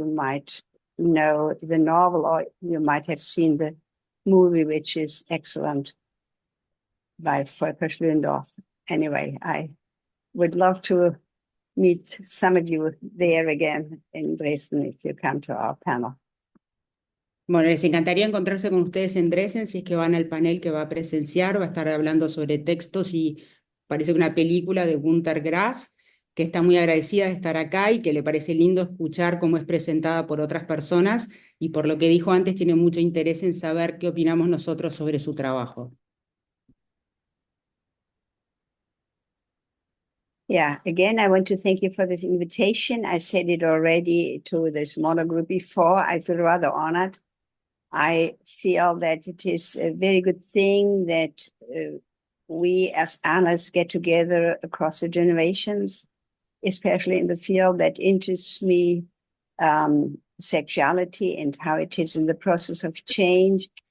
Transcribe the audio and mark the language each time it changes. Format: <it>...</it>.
<en>You might know the novel, or you might have seen the movie, which is excellent, by Volker Schlöndorff. Anyway, I would love to meet some of you there again in Dresden if you come to our panel.</en> <es>Bueno, les encantaría encontrarse con ustedes en Dresden si es que van al panel que va a presenciar. Va a estar hablando sobre textos y parece una película de Günter Grass, que está muy agradecida de estar acá y que le parece lindo escuchar cómo es presentada por otras personas, y por lo que dijo antes tiene mucho interés en saber qué opinamos nosotros sobre su trabajo.</es> <en>Yeah, again, I want to thank you for this invitation. I said it already to the smaller group before. I feel rather honored. I feel that it is a very good thing that we as analysts get together across the generations, especially in the field that interests me, sexuality and how it is in the process of change.</en>